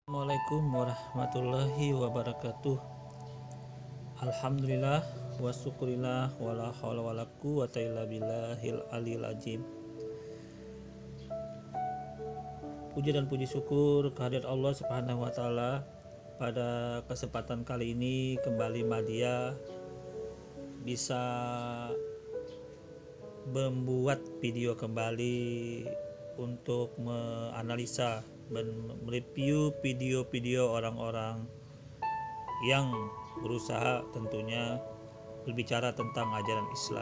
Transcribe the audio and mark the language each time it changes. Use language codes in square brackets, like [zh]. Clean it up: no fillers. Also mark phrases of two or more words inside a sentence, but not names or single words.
[ar] السلام عليكم ورحمة الله وبركاته. الحمد لله والشكر لله ولا حول ولا قوة إلا بالله العلي العظيم. [id] Puji dan puji syukur kehadirat Allah [ar] سبحانه وتعالى. [id] Pada kesempatan kali ini kembali Madya bisa membuat video kembali untuk menganalisa dan mereview video-video orang-orang yang berusaha tentunya berbicara tentang ajaran Islam.